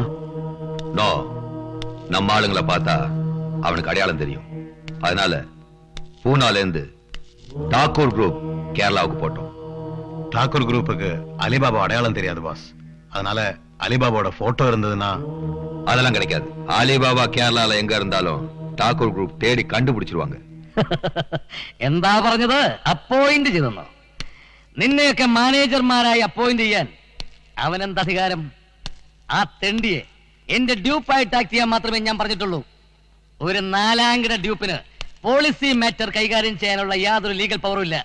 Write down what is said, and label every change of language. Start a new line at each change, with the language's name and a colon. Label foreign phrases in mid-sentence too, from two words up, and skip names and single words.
Tamil: நோ, நம்ம ஆளுங்களை பார்த்தா அவனுக்கு அடையாளம் தெரியும். அதனால பூனால இருந்து டாக்கூர் குரூப் கேரளாவுக்கு போட்டோம். டாக்கூர் குரூப்புக்கு அலிபாபா அடையாளம் தெரியாது பாஸ். அதனால அலிபாபாவோட போட்டோ இருந்ததுன்னா அதெல்லாம் கிடைக்காது. அலிபாபா கேரளால எங்க இருந்தாலும் டாக்கூர் குரூப் தேடி கண்டுபிடிச்சிருவாங்க.
Malayalam: എന്താ പറഞ്ഞത്? അപ്പോയിന്റ് ചെയ്തെന്നോ? നിന്നെയൊക്കെ മാനേജർമാരായി അപ്പോയിന്റ് ചെയ്യാൻ അവനെന്ത് അധികാരം? ആ തെണ്ടിയെ എന്റെ ഡ്യൂപ്പായിട്ട് ആക്ട് ചെയ്യാൻ മാത്രമേ ഞാൻ പറഞ്ഞിട്ടുള്ളൂ. ഒരു 4-ാംകിട ഡ്യൂപ്പിന് പോളിസി മാറ്റർ കൈകാര്യം ചെയ്യാനുള്ള യാതൊരു ലീഗൽ പവറും ഇല്ല.